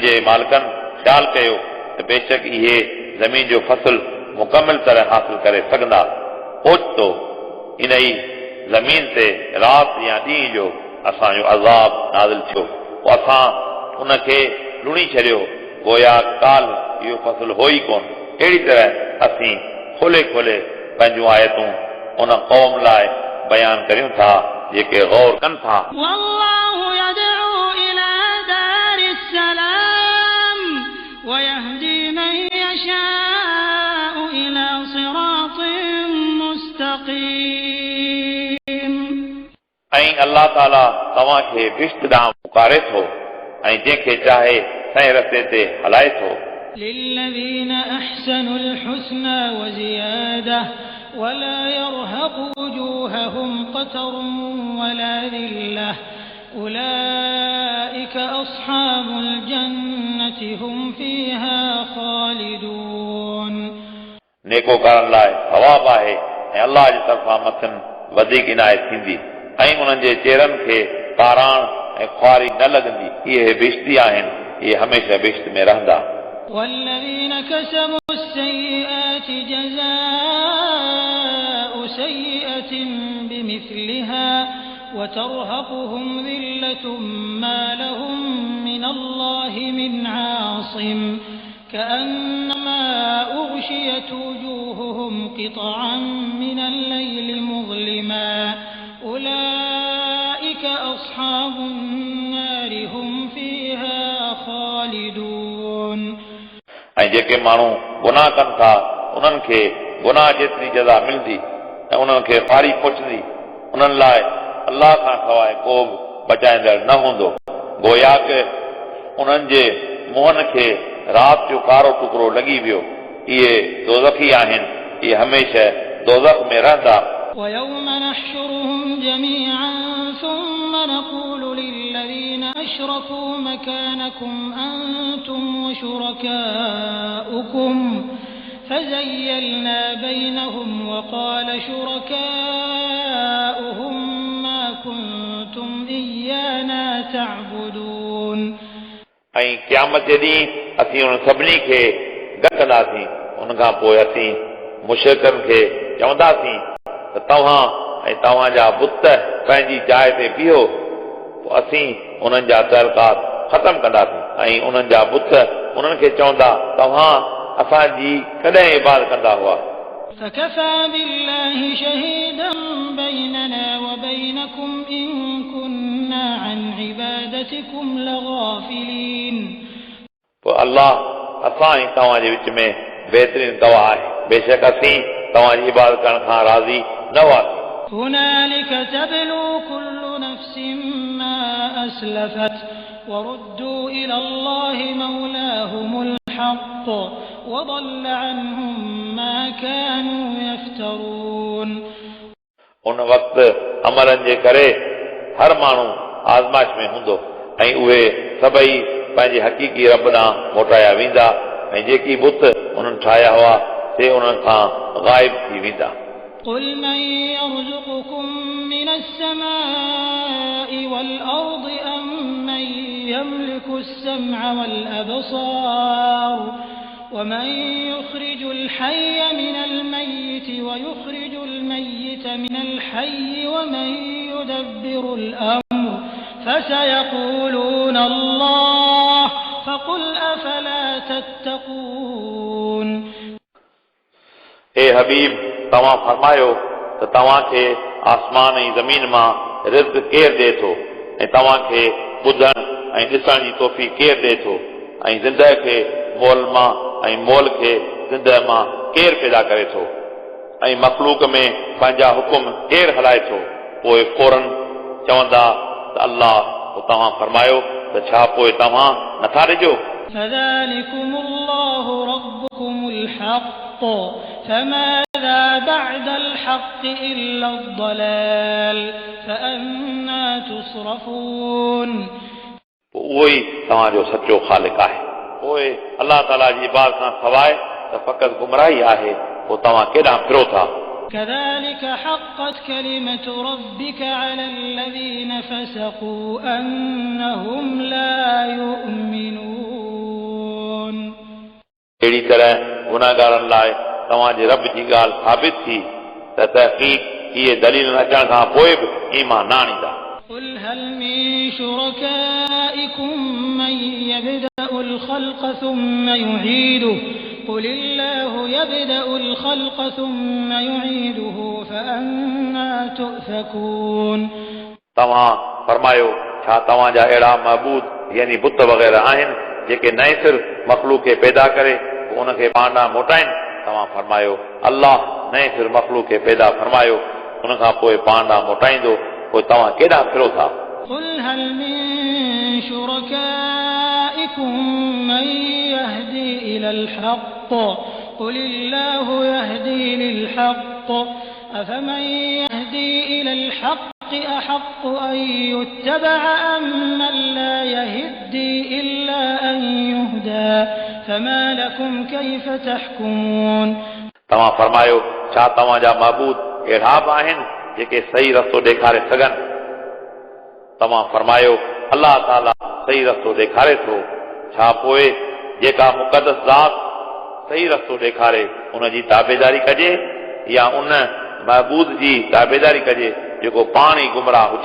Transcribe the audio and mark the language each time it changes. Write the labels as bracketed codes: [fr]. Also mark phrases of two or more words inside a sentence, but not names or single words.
[sd] जे मालिकनि ख़्यालु कयो त बेशक इहे ज़मीन जो फसल मुकमिल तरह हासिल करे सघंदा ओचितो इन ई ज़मीन ते राति या ॾींहं जो असांजो अज़ाब नाज़िल थियो पोइ असां उनखे लुणी छॾियो गोया काल इहो फसल हो ई कोन अहिड़ी तरह असीं खोले खोले पंहिंजूं आयतूं उन क़ौम लाइ बयान करियूं था जेके गौर कनि था [ar] والله يدعو إلى دار السلام ويهدي من يشاء إلى صراط مستقيم [sd] ऐं अल्लाह ताला तव्हांखे बिश्त ॾांहुं पुकारे थो ऐं जंहिंखे चाहे सही रस्ते ते हलाए थो [ar] للذين أحسنوا الحسنى وزيادة ولا يرهق وجوههم قتر ولا ذلة أولئك أصحاب الجنة هم فيها خالدون [sd] नेकोकारनि लाइ सवाब आहे ऐं अल्लाह जी तरफ़ां मथनि वधीक इनायत थींदी ऐं उन्हनि जे चेहरनि खे काराण ऐं ख्वारी न लॻंदी इहे बिश्ती आहिनि इहे हमेशह बिश्त में रहंदा [ar] والذين كسبوا السيئات جزاء سيئة بمثلها وترهقهم ذلة ما لهم من الله من عاصم كأنما أغشيت وجوههم قطعا من الليل مظلما أولئك أصحاب النار هم فيها خالدون [sd] ऐं जेके माण्हू गुनाह कनि था उन्हनि खे गुनाह जेतिरी जज़ा मिलंदी ऐं उन्हनि खे ख़ारी पहुचंदी उन्हनि लाइ अल्लाह खां सवाइ को बि बचाईंदड़ न हूंदो गोया के उन्हनि जे मुंहनि खे राति जो कारो टुकड़ो लॻी वियो इहे दोज़खी आहिनि इहे हमेशह दोज़ख में रहंदा [ar] ويوم نحشرهم جميعا ثم نقول للذين أشركوا مكانكم أنتم وشركاؤكم فزيلنا بينهم وقال شركاؤهم ما كنتم إيانا تعبدون [sd] ऐं क़यामत जे ॾींहुं असीं उन सभिनी खे गॾु कंदासीं उन खां पोइ असीं मुशरिकनि खे चवंदासीं त तव्हां ऐं तव्हांजा बुत पंहिंजी जाइ ते बीहो पोइ असीं उन्हनि जा तहलकात ख़तमु कंदासीं ऐं उन्हनि जा बुत उन्हनि खे चवंदा तव्हां असांजी कॾहिं इबादत कंदा हुआ [ar] فكفى بالله شهيدا بيننا وبينكم إن كنا عن عبادتكم لغافلين [sd] पोइ अल्लाह असां ऐं तव्हांजे विच में बहितरीन गवाह आहे बेशक असीं तव्हांजी इबादत करण खां राज़ी न हुआसीं [ar] هنالك تبلو كل نفس ما أسلفت وردوا إلى الله مولاهم الحق وضل عنهم ما كانوا يفترون [sd] उन वक़्तु अमलनि जे करे हर माण्हू आज़माइश में हूंदो ऐं उहे सभई पंहिंजे हक़ीक़ी रब ॾांहुं मोटाया वेंदा ऐं जेकी बुत उन्हनि ठाहिया हुआ से उन्हनि खां ग़ाइब थी वेंदा [ar] قل من يرزقكم من السماء والأرض أم من يملك السمع والأبصار ومن يخرج الحي من الميت ويخرج الميت من الحي ومن يدبر الأمر فسيقولون الله فقل أفلا تتقون [sd] हे हबीब तव्हां फरमायो त तव्हांखे आसमान ऐं ज़मीन मां रिज़्क़ केरु ॾिए थो ऐं तव्हांखे ॿुधण ऐं ॾिसण जी तौफ़ीक़ केरु ॾिए थो ऐं ज़िंदह खे मोल मां ऐं मोल खे ज़िंदह मां केरु पैदा करे थो ऐं मख़लूक में पंहिंजा हुकुम केरु हलाए थो पोइ फौरन चवंदा त अल्लाह पोइ तव्हां फरमायो त छा पोइ तव्हां नथा ॾिजो [ar] فذلكم الله ربكم الحق فماذا بعد الحق إلا الضلال فأنا تصرفون [sd] उहो ई तव्हांजो सचो ख़ालिक आहे पोइ अलाह ताला जी इबादत खां सवाइ त फ़क़ति गुमराही आहे पोइ तव्हां केॾांहुं फिरो था [ar] كذلك حقت كلمة ربك على الذين فسقوا أنهم لا يؤمنون [sd] अहिड़ी तरह गुनाहगारनि लाइ तव्हांजे रब जी ॻाल्हि साबित थी त तहक़ीक़ इहे दलील अचण खां पोइ बि ईमान न आणींदा। [ar] قل هل من شركائكم من يبدأ الخلق ثم يعيده قل الله يبدأ الخلق ثم يعيده فأنا تؤفكون [sd] तव्हां फरमायो छा तव्हांजा अहिड़ा महबूद यानी बुत वग़ैरह आहिनि जेके नए सिर मख़लूक खे पैदा करे पोइ उनखे पाण ॾांहुं मोटाइनि। तव्हां फरमायो अल्लाह नए सिर मख़लूक खे पैदा फरमायो उनखां पोइ पाण ॾांहुं मोटाईंदो पोइ तव्हां केॾांहुं फिरो था। [ar] قل هل من شركائكم من يهدي إلى الحق قل الله يهدي للحق أفمن يهدي إلى الحق أحق أن يتبع أم من لا يهدي إلا أن يهدى فما لكم كيف تحكمون [sd] तव्हां फरमायो छा तव्हांजा महबूद अहिड़ा बि आहिनि जेके सही रस्तो ॾेखारे सघनि। तव्हां फरमायो अल्लाह ताला सही रस्तो ॾेखारे थो छा पोइ जेका मुक़दस ज़ात सही रस्तो ॾेखारे उन जी ताबेदारी कजे या उन महबूद जी ताबेदारी कजे जेको पाण ई गुमराह हुजे।